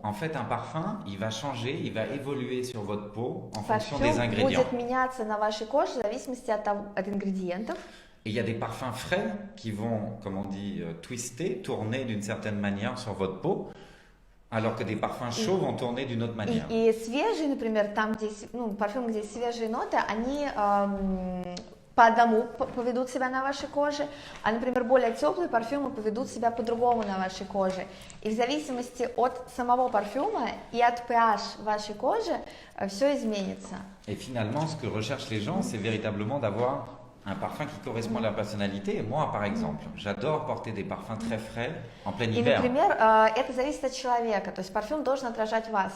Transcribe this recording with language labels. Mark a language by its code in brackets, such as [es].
[fr] En fait, un parfum, il va changer, il va évoluer sur votre peau en fonction [ru] Парфюм [fr] des ingrédients. [ru] будет меняться на вашей коже в зависимости от ингредиентов. [fr] Et il y a des parfums frais qui vont, comme on dit, twister, tourner d'une certaine manière sur votre peau, alors que des parfums chauds vont tourner d'une autre manière. [ru] И свежие, например, там, где, ну, парфюм, где свежие ноты, они по одному поведут себя на вашей коже, а, например, более теплые парфюмы поведут себя по-другому на вашей коже. И в зависимости от самого парфюма и от pH вашей кожи все изменится. [fr] Et finalement, ce que recherchent les gens, c'est véritablement d'avoir un parfum qui correspond à leur personnalité. Et moi, par exemple, j'adore porter des parfums très frais en plein [ru] И, [fr] hiver. [ru] например, это зависит от человека, то есть парфюм должен отражать вас.